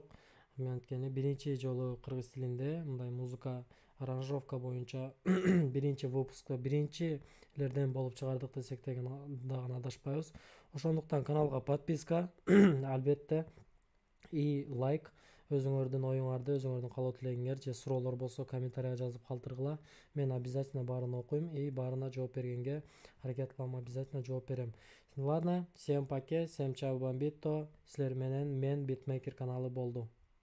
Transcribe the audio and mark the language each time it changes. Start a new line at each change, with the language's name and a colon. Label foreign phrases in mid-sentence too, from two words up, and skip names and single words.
Kyrgyz: Мен анткени биринчи жолу кыргыз тилинде мындай музыка аранжировка боюнча биринчи выпускта биринчилерден болуп чыгардык десек дагы адашпайбыз. Ошондуктан каналга подписка албетте и лайк. Өзүңөрдүн оюңарды, өзүңөрдүн каалоо тилегиңер же суроолор болсо комментарийга жазып калтыргыла. Мен обязательно баарын окуйм и баарына жооп бергенге аракет кылам, обязательно жооп берем.
Russian: Ладно, всем пока, всем чао бомбито.
Kyrgyz: Силер менен мен Битмейкер каналы болду.